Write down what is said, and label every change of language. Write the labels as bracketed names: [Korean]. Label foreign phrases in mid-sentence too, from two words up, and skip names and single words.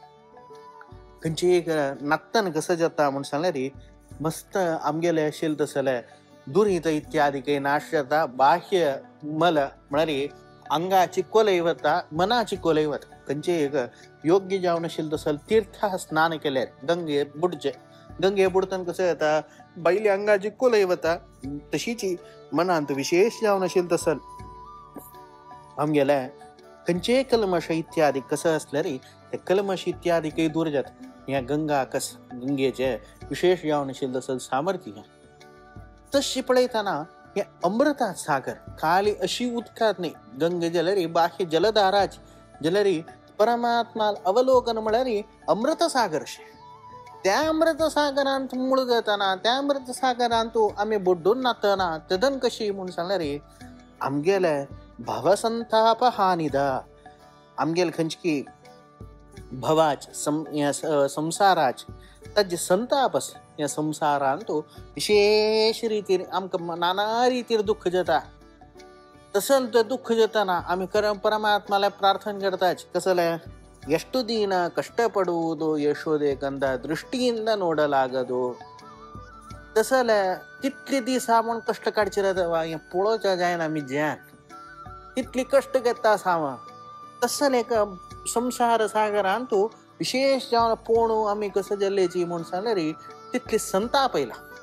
[Konkani] खंयची एक नक्तन कसं जाता म्हणून सांगले रे मस्त आमगेले असेल तसले दुरित इत्यादी काही नाश जाता बाह्य मल म्हणारी अंगाची कोलैवता मनाची कोलैवत खंयची एक योग्य जावन असेल तसल तीर्थ स्नान केल्यार गंगे बुडतन कसं येता बैली अंगाची कोलैवता तशीची मनांत विशेष जावन असेल तसल आमगेले खंयचे कलमश इत्यादी कसं असल्या रे ते कलमश इत्यादी काही दूर जात या गंगेचे विशेष जावन असेल तसल सामर्थ्य तशी पळयतना हे अमृता सागर खाली अशी उदकात नाही गंगे जलरी बाह्य जलधाराची जलरी परमात्मा अवलोकन म्हळ्यार अमृत सागर शे त्या अमृत सागरांत मूळ जाताना त्या अमृत सागरांत आम्ही बुड्डून नातना तदन कशी म्हणून सांगल्यार आमगेले भवसंताप हानिदा आमगेल खंयची भवाच संसाराच ताजे संतापस या संसारांत विशेष रीतीर आमकां नाना रीतीर दुःख जाता तसल ते दुःख जाताना आम्ही परमात्माला प्रार्थना करताच कसले [Kannada] ಎಷ್ಟು ದಿನ ಕಷ್ಟಪಡುವುದು ಯಶೋದೆ ಕಂದ ದೃಷ್ಟಿಯಿಂದ ನೋಡಲಾಗದು [Konkani] तसले तितले दीस म्हण कष्ट काडचे रावता पळोवच्या जायना आमी ज्यान तितली कष्ट घेता साव तसल एक संसार सागरान तूं विशेष जावन पोणू आमी कसं जाल्लेची म्हूण सांगले रे तितली संताप येयला